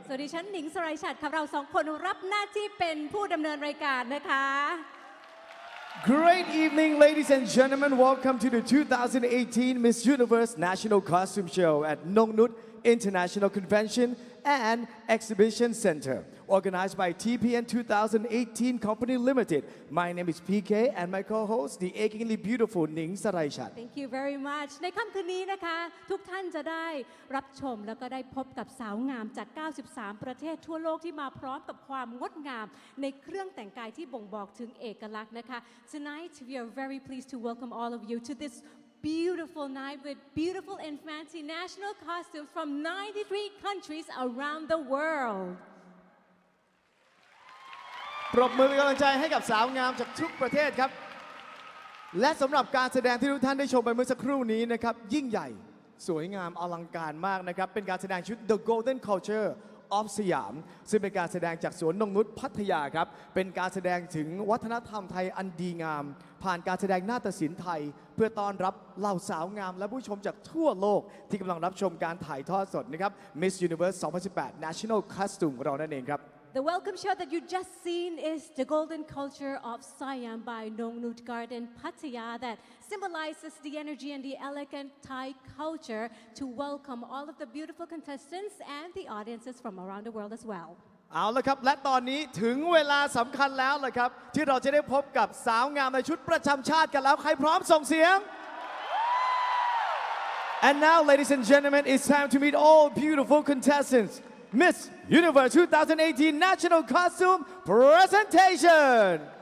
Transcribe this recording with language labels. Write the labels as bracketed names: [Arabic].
[Thai] สวัสดีฉันหนิงสไรฉัตรครับเราสองคนรับหน้าที่เป็นผู้ดำเนินรายการนะคะ [English] Great evening, ladies and gentlemen. Welcome to the 2018 Miss Universe National Costume Show at Nong Nut International Convention and Exhibition Center, organized by TPN 2018 Company Limited. My name is PK and my co-host, the achingly beautiful Ning Saraychat. Thank you very much. [Thai] ในค่ำคืนนี้นะคะทุกท่านจะได้รับชมแล้วก็ได้พบกับสาวงามจาก 93 ประเทศทั่วโลกที่มาพร้อมกับความงดงามในเครื่องแต่งกายที่บ่งบอกถึงเอกลักษณ์นะคะ [English] Tonight we are very pleased to welcome all of you to this beautiful night with beautiful and fancy national costumes from 93 countries around the world. [Thai] ปรบมือเป็นกำลังใจให้กับสาวงามจากทุกประเทศครับและสำหรับการแสดงที่ทุกท่านได้ชมไปเมื่อสักครู่นี้นะครับยิ่งใหญ่สวยงามอลังการมากนะครับเป็นการแสดงชุด The Golden Culture of สยามซึ่งเป็นการแสดงจากสวนนงนุชพัทยาครับเป็นการแสดงถึงวัฒนธรรมไทยอันดีงามผ่านการแสดงนาฏศิลป์ไทยเพื่อต้อนรับเหล่าสาวงามและผู้ชมจากทั่วโลกที่กำลังรับชมการถ่ายทอดสดนะครับ Miss Universe 2018 National Costume ของเรานั่นเองครับ [English] The welcome show that you just seen is the golden culture of Siam by Nong Nut Garden Pattaya that symbolizes the energy and the elegant Thai culture to welcome all of the beautiful contestants and the audiences from around the world as well. [Thai] เอาละครับและตอนนี้ถึงเวลาสำคัญแล้วล่ะครับที่เราจะได้พบกับสาวงามในชุดประจำชาติกันแล้วใครพร้อมส่งเสียง [English] And now ladies and gentlemen it's time to meet all beautiful contestants Miss Universe 2018 National Costume Presentation.